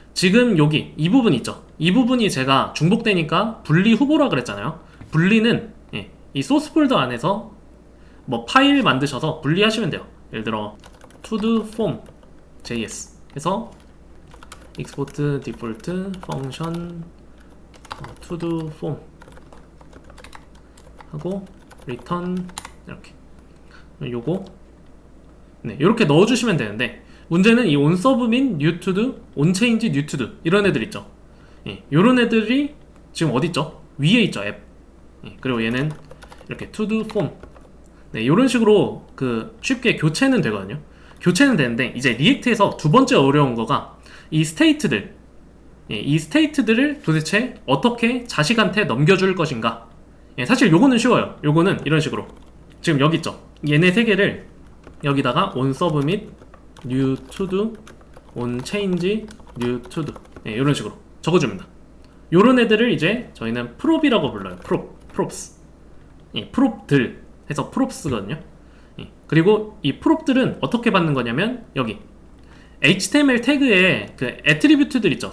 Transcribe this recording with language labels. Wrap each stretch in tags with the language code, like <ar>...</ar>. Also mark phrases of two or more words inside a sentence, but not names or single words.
<ko>지금 여기 이 부분 있죠. 이 부분이 제가 중복되니까 분리 후보라 그랬잖아요. 분리는 이 소스 폴더 안에서 뭐 파일 만드셔서 분리하시면 돼요. 예를 들어</ko> <en>to-do form js</en> <ko>해서</ko> <en>export default function to-do form</en> <ko>하고 return 이렇게 요거 이렇게 넣어주시면 되는데, 문제는 이 onSubmit, newToDo, onChange, newToDo 이런 애들 있죠. 요런 애들이 지금 어디 있죠? 위에 있죠, 앱. 그리고 얘는 이렇게</ko> <en>to-do form</en> <ko>요런 식으로 쉽게 교체는 되거든요. 교체는 되는데, 이제 리액트에서 두 번째 어려운 거가 이 스테이트들, 이 스테이트들을 도대체 어떻게 자식한테 넘겨줄 것인가. 사실 요거는 쉬워요. 요거는 이런 식으로 지금 여기 있죠. 얘네 세 개를 여기다가 onSubmit, newToDo, onChange, newToDo 이런 식으로 적어줍니다. 요런 애들을 이제 저희는 prop이라고 불러요. props prop들 해서 props거든요. 그리고 이 prop들은 어떻게 받는 거냐면, 여기 HTML 태그에 그 애트리뷰트들 있죠.</ko>